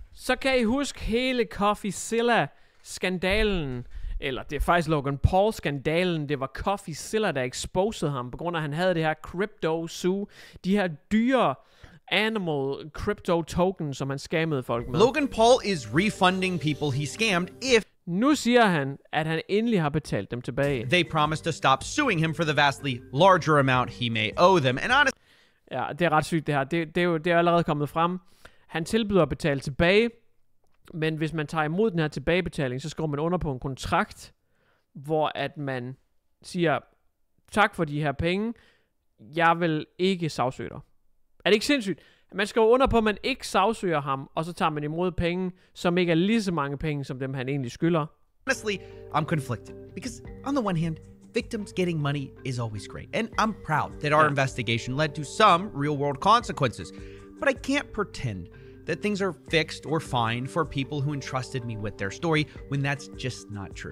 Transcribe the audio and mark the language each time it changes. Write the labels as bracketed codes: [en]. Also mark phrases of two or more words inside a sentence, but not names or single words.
[da] Så kan I huske hele Coffeezilla-skandalen, eller det er faktisk Logan Paul-skandalen. Det var Coffeezilla, der exposed ham, på grund af, at han havde det her [en] crypto zoo, [da] de her dyre [en] animal crypto tokens, [da] som han scammede folk med. [en] Logan Paul is refunding people he scammed if [da] nu siger han, at han endelig har betalt dem tilbage. [en] They promised to stop suing him for the vastly larger amount he may owe them. And honestly, [da] ja, det er ret sygt det her. Det er allerede kommet frem. Han tilbyder at betale tilbage, men hvis man tager imod den her tilbagebetaling, så skriver man under på en kontrakt, hvor at man siger, tak for de her penge, jeg vil ikke sagsøge dig. Er det ikke sindssygt? Man skriver under på, at man ikke sagsøger ham, og så tager man imod penge, som ikke er lige så mange penge, som dem han egentlig skylder. [en] Honestly, I'm conflicted. Because on the one hand, victims getting money is always great. And I'm proud that our investigation led to some real-world consequences. But I can't pretend that things are fixed or fine for people who entrusted me with their story when that's just not true.